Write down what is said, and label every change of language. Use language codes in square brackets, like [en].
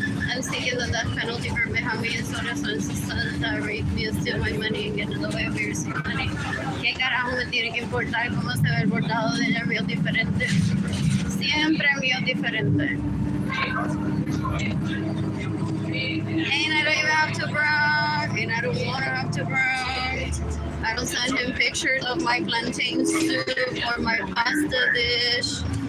[en] I'm seeking the death penalty for Benjamin Soros and his sons that raped me and steal my money and get in the way of your money. [es] ¿Qué carajo me tiene que importar cómo se ve el bordado de ella? Mío diferente. Siempre mío diferente. [en] And I don't even have to brag, and I don't want to have to brag. I don't send him pictures of my plantain soup or my pasta dish.